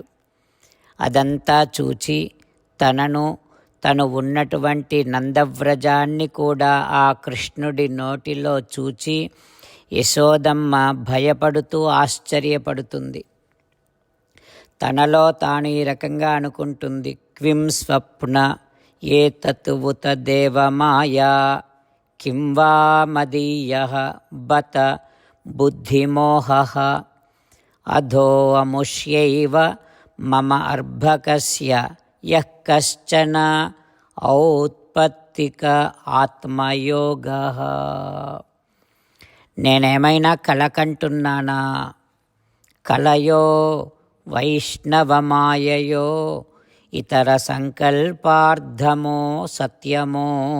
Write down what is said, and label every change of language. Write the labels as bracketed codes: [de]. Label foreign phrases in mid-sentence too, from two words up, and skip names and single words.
[te] అదంతా చూచి తను ఉన్నటువంటి నందవ్రజాన్ని కూడా ఆ కృష్ణుడి నోటిలో చూచి యశోదమ్మ భయపడుతూ ఆశ్చర్యపడుతుంది. తనలో తాను ఈ రకంగా అనుకుంటుంది. [sa] క్విం స్వప్న ఏతత్ ఉత దేవమాయా किं वा मदीयः बत बुद्धिमोहः अधो अमुष्यैव मम अर्भकस्य यः कश्चन ఔత్పత్తిక ఆత్మయోగః. [te] నేనేమైనా కలకంటున్నానా? కలయో వైష్ణవమాయయో ఇతర సంకల్పార్థమో సత్యమో